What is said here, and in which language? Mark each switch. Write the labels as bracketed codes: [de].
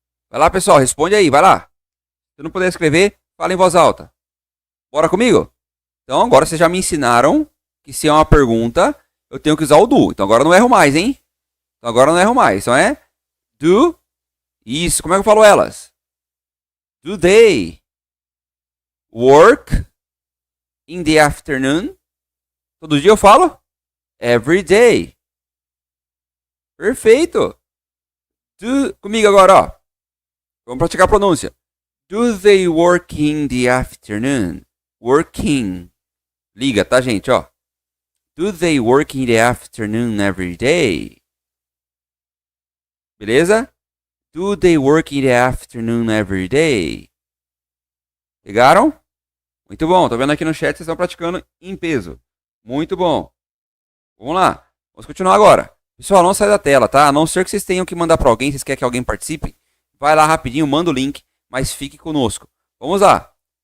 [pt] Vai lá, pessoal, responde aí, vai lá. Se não puder escrever, fala em voz alta. Bora comigo? Então, agora vocês já me ensinaram que se é uma pergunta, eu tenho que usar o do. Então, agora eu não erro mais, hein? Então, agora eu não erro mais. Então, é do. Isso, como é que eu falo elas? [en] Do they work in the afternoon? [pt] Todo dia eu falo? [en] Every day. [pt] Perfeito. Comigo agora, ó. Vamos praticar a pronúncia. [en] Do they work in the afternoon? Working. [pt] Liga, tá, gente, ó. [en] Do they work in the afternoon every day? Beleza? Do they work in the afternoon every day? [pt] Pegaram? Muito bom. Tô vendo aqui no chat, vocês estão praticando em peso. Muito bom. Vamos lá. Vamos continuar agora. Pessoal, não sai da tela, tá? A não ser que vocês tenham que mandar para alguém, vocês querem que alguém participe, vai lá rapidinho, manda o link, mas fique conosco. Vamos lá.